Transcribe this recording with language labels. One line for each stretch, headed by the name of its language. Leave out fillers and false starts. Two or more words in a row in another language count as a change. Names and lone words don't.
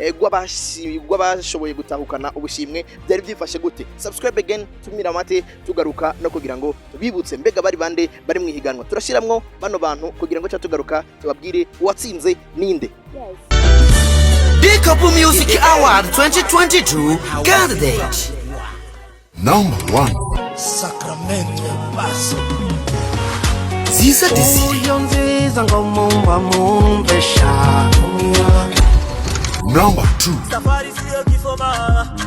Rundi: rw'abashoboye gutahukana ubushimwe byari byifashe gute
English: subscribe again
Rundi: tumira amate tugaruka no kugira ngo tubibutse mbega bari bande bari mu higanwa turashiramwo bano bantu kugira ngo tugaruka tubabwire uwatsinze ninde
English: Dicobu Music Award 2022 candidate number 1 Sacramento Paso Ziza Desire number 2